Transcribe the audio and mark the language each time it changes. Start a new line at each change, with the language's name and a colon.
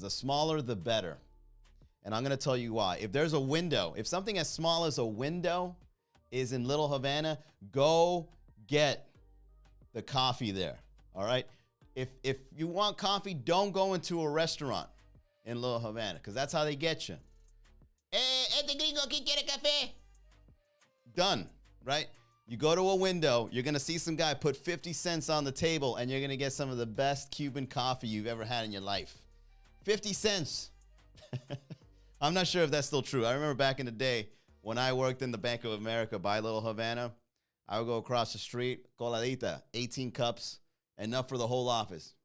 English: The smaller, the better. And I'm going to tell you why. If there's a window, if something as small as a window is in Little Havana, go get the coffee there, all right? If you want coffee, don't go into a restaurant in Little Havana, because that's how they get you.
Spanish: Este gringo aquí quiere café.
English: Done, right? You go to a window, you're going to see some guy put 50 cents on the table, and you're going to get some of the best Cuban coffee you've ever had in your life. 50 cents. I'm not sure if that's still true. I remember back in the day when I worked in the Bank of America by Little Havana, I would go across the street, coladita, 18 cups, enough for the whole office.